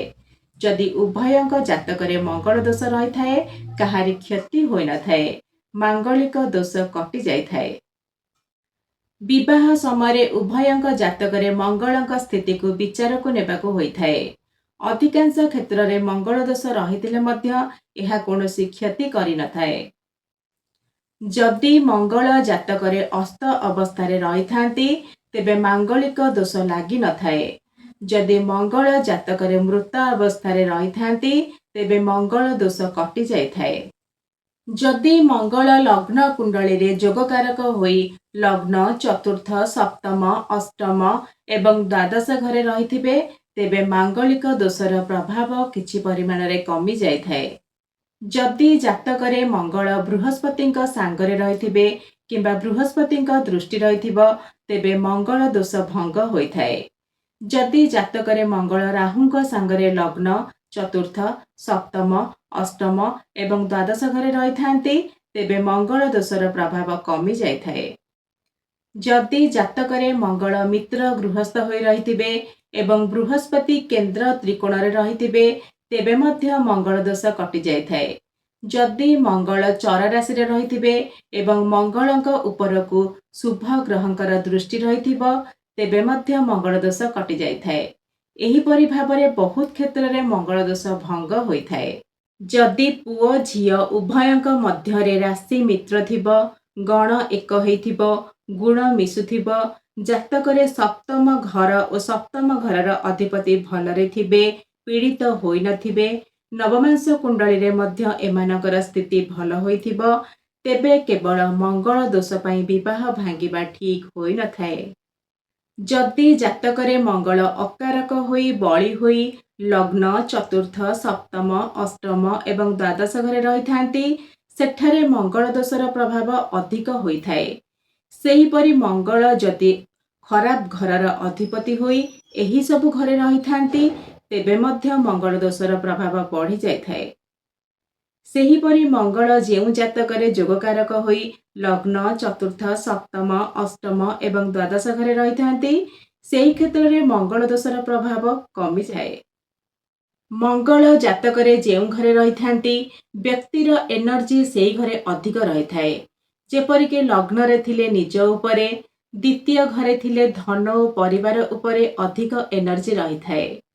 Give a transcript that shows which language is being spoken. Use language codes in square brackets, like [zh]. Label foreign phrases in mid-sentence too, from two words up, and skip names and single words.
[or] ଯଦି ଉଭୟଙ୍କ ଜାତକରେ ମଙ୍ଗଳ ଦୋଷ ରହି ଥାଏ କାହାରି କ୍ଷତି ହୋଇ ନ ଥାଏ ମାଙ୍ଗଳିକ ଦୋଷ କଟି ଯାଇ ଥାଏ। ବିବାହ ସମୟ ଉଭୟଙ୍କ ଜାତକରେ ମଙ୍ଗଳକ ସ୍ଥିତି କୁ ବିଚାର କୁ ନେବାକୁ ହୋଇ ଥାଏ। ଅଧିକାଂଶ କ୍ଷେତ୍ର ରେ ମଙ୍ଗଳ ଦୋଷ ରହିଥିଲେ ମଧ୍ୟ ଏହା କୌଣସି କ୍ଷତି କରି ନ ଥାଏ। ଯଦି ମଙ୍ଗଳ ଜାତକରେ ଅସ୍ତ ଅବସ୍ଥାରେ ରହି ଥାନ୍ତି ତେବେ ମାଙ୍ଗଳିକ ଦୋଷ ଲାଗି ନ ଥାଏ। ଯଦି ମଙ୍ଗଳ ଜାତକରେ ମୃତ ଅବସ୍ଥାରେ ରହି ଥାନ୍ତି ତେବେ ମଙ୍ଗଳ ଦୋଷ କଟି ଯାଇ ଥାଏ। ଯଦି ମଙ୍ଗଳ ଲଗ୍ନ କୁଣ୍ଡଳୀ ରେ ଯୋଗକାରକ ହୋଇ ଲଗ୍ନ ଚତୁର୍ଥ ସପ୍ତମ ଅଷ୍ଟମ ଏବଂ ଦ୍ୱାଦଶ ଘରେ ରହିଥିବେ ତେବେ ମାଙ୍ଗଳିକ ଦୋଷର ପ୍ରଭାବ କିଛି ପରିମାଣ ରେ କମି ଯାଇ ଥାଏ। ଯଦି ଜାତକରେ ମଙ୍ଗଳ ବୃହସ୍ପତି ସାଙ୍ଗରେ ରହିଥିବେ କିମ୍ବା ବୃହସ୍ପତି ଦୃଷ୍ଟି ରହିଥିବ ତେବେ ମଙ୍ଗଳ ଦୋଷ ଭଙ୍ଗ ହୋଇଥାଏ। ଯଦି ଜାତକରେ ମଙ୍ଗଳ ରାହୁଙ୍କ ସାଙ୍ଗରେ ଲଗ୍ନ ଚତୁର୍ଥ ସପ୍ତମ ଅଷ୍ଟମ ଏବଂ ଦ୍ୱାଦଶ ଘରେ ରହିଥାନ୍ତି ତେବେ ମଙ୍ଗଳ ଦୋଷର ପ୍ରଭାବ କମି ଯାଇଥାଏ। ଯଦି ଜାତକରେ ମଙ୍ଗଳ ମିତ୍ର ଗୃହସ୍ଥ ହୋଇ ରହିଥିବେ ଏବଂ ବୃହସ୍ପତି କେନ୍ଦ୍ର ତ୍ରିକୋଣରେ ରହିଥିବେ ତେବେ ମଧ୍ୟ ମଙ୍ଗଳ ଦୋଷ କଟି ଯାଇଥାଏ। ଯଦି ମଙ୍ଗଳ ଚର ରାଶି ରେ ରହିଥିବେ ଏବଂ ମଙ୍ଗଳକ ଉପରକୁ ଶୁଭ ଗ୍ରହଙ୍କର ଦୃଷ୍ଟି ରହିଥିବ ତେବେ ମଧ୍ୟ ମଙ୍ଗଳ ଦୋଷ କଟି ଯାଇଥାଏ। ଏହିପରି ଭାବରେ ବହୁତ କ୍ଷେତ୍ର ରେ ମଙ୍ଗଳ ଦୋଷ ଭଙ୍ଗ ହୋଇଥାଏ। ଯଦି ପୁଅ ଝିଅ ଉଭୟଙ୍କ ମଧ୍ୟରେ ରାଶି ମିତ୍ର ଥିବ ଗଣ ଏକ ହୋଇଥିବ ଗୁଣ ମିଶୁଥିବ ଜାତକରେ ସପ୍ତମ ଘର ଓ ସପ୍ତମ ଘରର ଅଧିପତି ଭଲରେ ଥିବେ ପୀଡ଼ିତ ହୋଇ ନଥିବେ ନବମାଂଶ କୁଣ୍ଡଳୀ ରେ ମଧ୍ୟ ଏମାନଙ୍କର ସ୍ଥିତି ଭଲ ହୋଇଥିବ ତେବେ କେବଳ ମଙ୍ଗଳ ଦୋଷ ପାଇଁ ବିବାହ ଭାଙ୍ଗିବା ଠିକ ହୋଇ ନଥାଏ। ଯଦି ଜାତକରେ ମଙ୍ଗଳ ଅକାରକ ହୋଇ ବଳୀ ହୋଇ ଲଗ୍ନ ଚତୁର୍ଥ ସପ୍ତମ ଅଷ୍ଟମ ଏବଂ ଦ୍ୱାଦଶ ଘରେ ରହିଥାନ୍ତି ସେଠାରେ ମଙ୍ଗଳ ଦୋଷର ପ୍ରଭାବ ଅଧିକ ହୋଇଥାଏ। ସେହିପରି ମଙ୍ଗଳ ଯଦି ଖରାପ ଘରର ଅଧିପତି ହୋଇ ଏହି ସବୁ ଘରେ ରହିଥାନ୍ତି ତେବେ ମଧ୍ୟ ମଙ୍ଗଳ ଦୋଷର ପ୍ରଭାବ ବଢ଼ି ଯାଇଥାଏ। ସେହିପରି ମଙ୍ଗଳ ଯେଉଁ ଜାତକରେ ଯୋଗକାରକ ହୋଇ ଲଗ୍ନ ଚତୁର୍ଥ ସପ୍ତମ ଅଷ୍ଟମ ଏବଂ ଦ୍ୱାଦଶ ଘରେ ରହିଥାନ୍ତି ସେହି କ୍ଷେତ୍ର ରେ ମଙ୍ଗଳ ଦୋଷର ପ୍ରଭାବ କମି ଯାଏ। ମଙ୍ଗଳ ଜାତକରେ ଯେଉଁ ଘରେ ରହିଥାନ୍ତି ବ୍ୟକ୍ତିର ଏନର୍ଜି ସେହି ଘରେ ଅଧିକ ରହିଥାଏ। ଯେପରିକି ଲଗ୍ନ ରେ ଥିଲେ ନିଜ ଉପରେ ଦ୍ୱିତୀୟ ଘରେ ଥିଲେ ଧନ ଓ ପରିବାର ଉପରେ ଅଧିକ ଏନର୍ଜି ରହିଥାଏ।